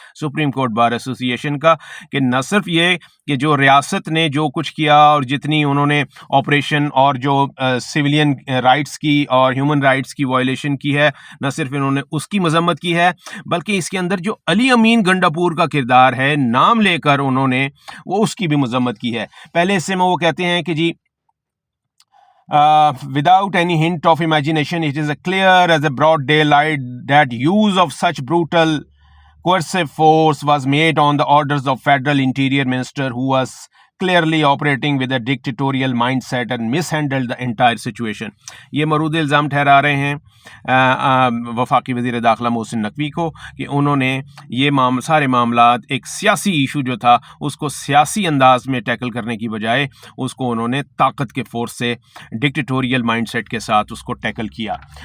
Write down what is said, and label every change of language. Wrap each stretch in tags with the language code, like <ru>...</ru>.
<ur>Supreme court bar association کا کہ نہ صرف یہ کہ جو ریاست نے جو کچھ کیا اور جتنی انہوں نے آپریشن اور جو سویلین رائٹس کی اور ہیومن رائٹس کی وائلیشن کی ہے، نہ صرف انہوں نے اس کی مذمت کی ہے، بلکہ اس کے اندر جو علی امین گنڈاپور کا کردار ہے نام لے کر انہوں نے وہ اس کی بھی مذمت کی ہے۔ پہلے حصے میں وہ کہتے ہیں کہ جی</ur> <en>without any hint of imagination, it is clear as a broad daylight that use of such brutal coercive force was made on the orders of Federal Interior Minister, who was clearly operating with a dictatorial mindset and mishandled the entire situation.</en> <ur>یہ مورود الزام ٹھہرا رہے ہیں وفاقی وزیر داخلہ محسن نقوی کو کہ انہوں نے یہ سارے معاملات ایک سیاسی ایشو جو تھا اس کو سیاسی انداز میں ٹیکل کرنے کی بجائے اس کو انہوں نے طاقت کے فورس سے ڈکٹیٹوریل مائنڈ سیٹ کے ساتھ اس کو ٹیکل کیا.</ur>